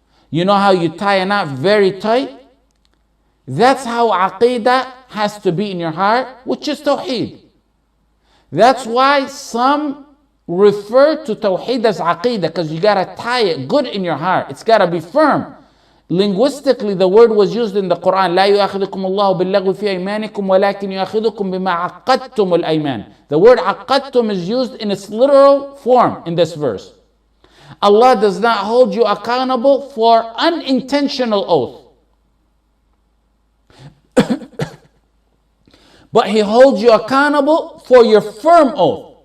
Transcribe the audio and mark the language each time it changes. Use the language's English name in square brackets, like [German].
[English] You know how you tie a knot very tight? That's how Aqeedah has to be in your heart, which is Tawheed. That's why some refer to Tawheed as Aqeedah, because you gotta tie it good in your heart. It's gotta be firm. Linguistically, the word was used in the Quran. [Arabic] لا يؤاخذكم الله باللغو في أيمانكم ولكن يؤاخذكم بما عقدتم الأيمان. [English] The word عقدتم is used in its literal form in this verse. Allah does not hold you accountable for unintentional oath. But He holds you accountable for your firm oath.